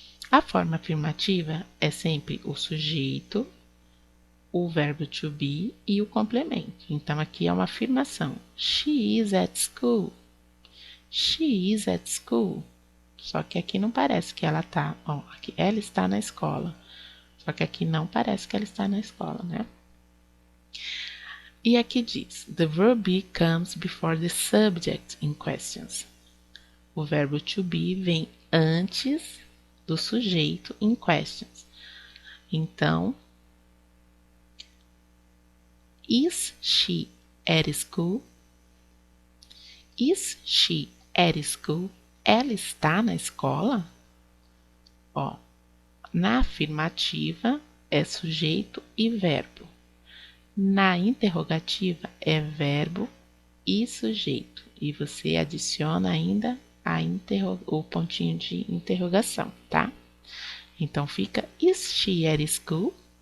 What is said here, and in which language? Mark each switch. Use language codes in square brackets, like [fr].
[pt] A forma afirmativa é sempre o sujeito, o verbo to be e o complemento. Então, aqui é uma afirmação. [en] She is at school. She is at school. [pt] Só que aqui não parece que ela tá. Ó, aqui ela está na escola. Só que aqui não parece que ela está na escola, né? E aqui diz: [en] the verb be comes before the subject in questions. [pt] O verbo to be vem antes do sujeito [en] in questions. [pt] Então, [en] is she at school? Is she at school? [pt] Ela está na escola? Ó, na afirmativa é sujeito e verbo. Na interrogativa é verbo e sujeito. E você adiciona ainda o pontinho de interrogação, tá? Então fica [en] is she at school?